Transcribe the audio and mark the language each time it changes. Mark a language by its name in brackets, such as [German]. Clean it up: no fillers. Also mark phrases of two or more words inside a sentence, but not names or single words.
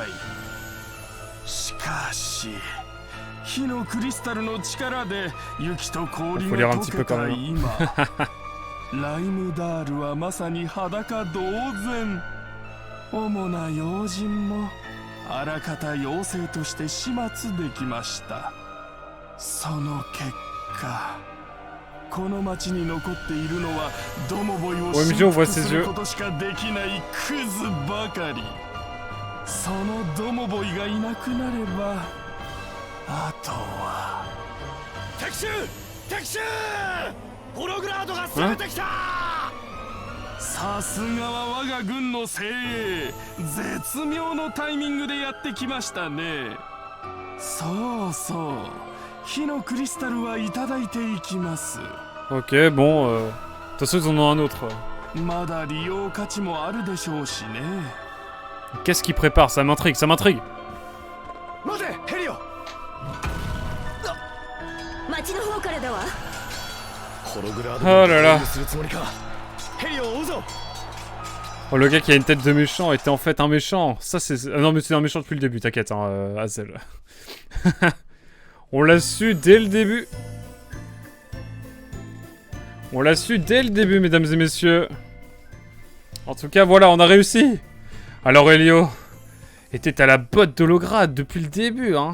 [Japanese] しかし火のクリスタルの力で雪と氷が溶けた今ライムダールはまさに裸同然。主な要人もあらかた妖精として始末できました。その結果この町に残っているのはドモボイを [French] Ouais, mais [Japanese] 征 [French] on voit [Japanese] 服 [French] ses [Japanese] する [French] yeux. [Japanese] ことしかできないクズばかり。そのドモボイがいなくなればあとは敵襲敵襲ホログラードが攻めてきた。さすがは我が軍の精鋭。絶妙のタイミングでやってきましたね。そうそう火のクリスタルはいただいていきます。 [French] Ok, bon. De toute façon, ils en ont un autre. [Japanese] まだ利用価値もあるでしょうしね。 [French] Qu'est-ce qu'il prépare? Ça m'intrigue, ça m'intrigue. [Japanese] 待てヘリオ。町の方からだわ。ホログラ Oh ード [French] là là. [Japanese] にするつもりか。ヘリオを追うぞ。 [French] Oh, le gars qui a une tête de méchant était en fait un méchant. Ça, c'est. Non, mais c'est un méchant depuis le début, t'inquiète, hein, Hazel. On l'a su dès le début. On l'a su dès le début, mesdames et messieurs. En tout cas, voilà, on a réussi. Alors, Elio était à la botte d'Holograde depuis le début, hein.